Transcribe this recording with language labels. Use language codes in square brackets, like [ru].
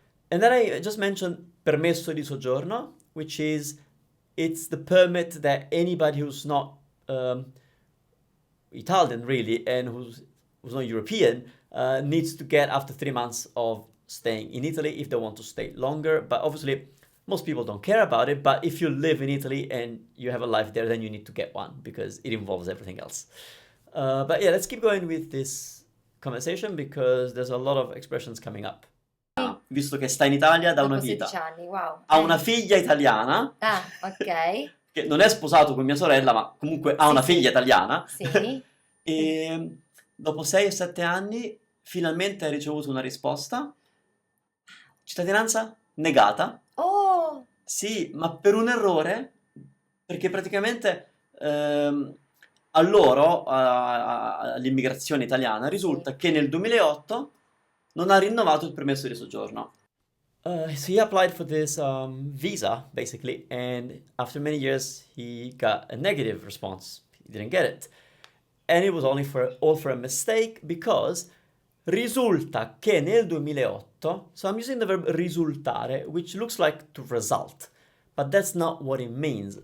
[en] And then I just mentioned [it] permesso di soggiorno, [en] which is, it's the permit that anybody who's not Italian really, and who's not European, needs to get after 3 months of staying in Italy if they want to stay longer. But obviously, most people don't care about it. But if you live in Italy and you have a life there, then you need to get one because it involves everything else. But yeah, let's keep going with this conversation because there's a lot of expressions coming up. [it] Visto che sta in Italia da una Dopo vita, 16 anni, wow. ha una figlia italiana. Ah, ok. Che non è sposato con mia sorella, ma comunque ha Sì, una sì. figlia italiana. Sì. E dopo 6 o 7 anni finalmente ha ricevuto una risposta. Cittadinanza negata. Oh! Sì, ma per un errore, perché praticamente a loro, all'immigrazione italiana, risulta che nel 2008 non ha rinnovato il permesso di soggiorno. [en] So he applied for this visa, basically, and after many years, he got a negative response. He didn't get it. And it was only all for a mistake, because [it] risulta che nel 2008, [en] so I'm using the verb risultare, which looks like to result, but that's not what it means.